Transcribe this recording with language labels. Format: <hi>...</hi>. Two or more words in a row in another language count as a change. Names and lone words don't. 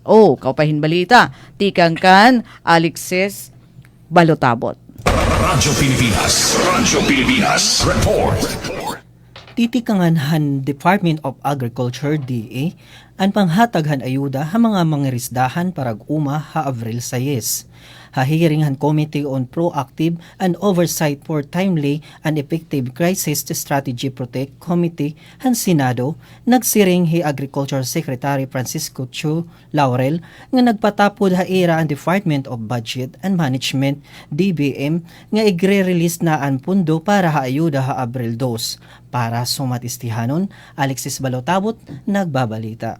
<war>Kaupahin balita tikangkan Alexis Balotabot. Radyo Pilipinas report. Titikangan han Department of Agriculture DA ang panghataghan ayuda ha mga mangirisdahan parag-uma ha Abril 6. Hahiringan Committee on Proactive and Oversight for Timely and Effective Crisis Strategy Protect Committee han Senado nagsiring hi Agriculture Secretary Francisco Chu Laurel nga nagpatapod ha ira ang Department of Budget and Management DBM nga igre-release na ang pundo para ha ayuda ha Abril 2. Para sumatistihanon, Alexis Balotabot nagbabalita.</war>